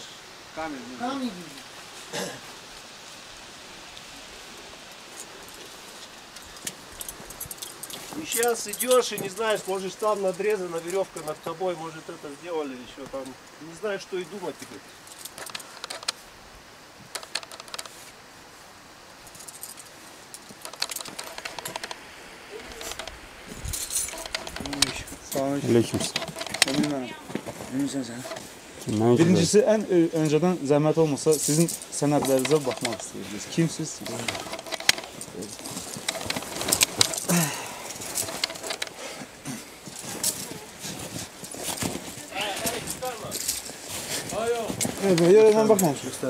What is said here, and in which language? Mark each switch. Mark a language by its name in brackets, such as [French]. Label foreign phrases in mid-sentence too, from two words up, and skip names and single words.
[Russian] Камни видно. И сейчас идешь и не знаешь, может там надрезана веревка над тобой, может это сделали еще там. Не знаешь, что и думать теперь. [Azerbaijani] Aleyküm. Birincisi, en önceden zəhmət olmasa sizin sənədlərinizə baxmaq istəyirsiniz. Kimsiz? Evet, mən baxmamışım.